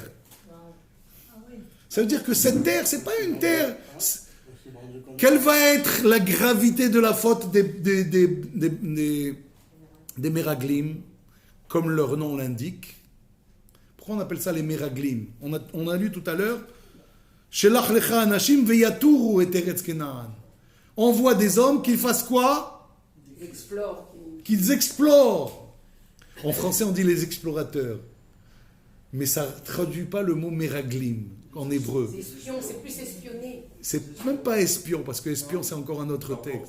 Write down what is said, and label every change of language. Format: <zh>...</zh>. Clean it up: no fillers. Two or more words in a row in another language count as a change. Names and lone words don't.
<fr>Ça veut dire que cette terre, c'est pas une terre. Quelle va être la gravité de la faute des Meraglim, comme leur nom l'indique? Pourquoi on appelle ça les Meraglim? On a lu tout à l'heure</fr> <he>שלח לך אנשים ויתורו את ארץ כנען.</he> <fr>On voit des hommes qui fassent quoi? Qu'ils explorent. En français, on dit les explorateurs. Mais ça ne traduit pas le mot Meraglim en hébreu. C'est espion, c'est plus espionné. C'est même pas espion, parce que espion, c'est encore un autre texte.</fr>